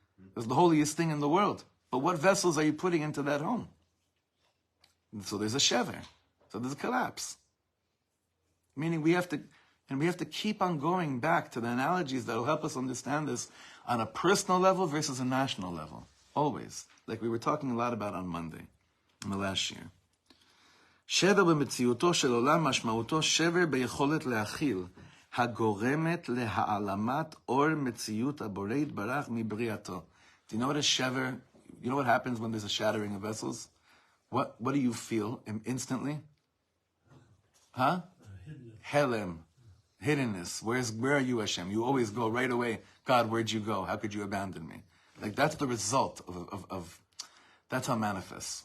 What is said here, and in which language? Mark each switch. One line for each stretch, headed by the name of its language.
English: It was the holiest thing in the world. But what vessels are you putting into that home? And so there's a shever. So there's a collapse. Meaning we have to keep on going back to the analogies that will help us understand this on a personal level versus a national level. Always. Like we were talking a lot about on Monday, in the last year.
Hebrew: שבר במציאותו של עולם משמעותו שבר ביכולת להכיל, הגורמת להעלמת אור מציאות הבורא יתברך מבריאתו.
English: Do you know what a shever, you know what happens when there's a shattering of vessels? What do you feel instantly? Huh? Helem. Hiddenness. Where are you, Hashem? You always go right away. God, where'd you go? How could you abandon me? Like that's the result of that's how it manifests.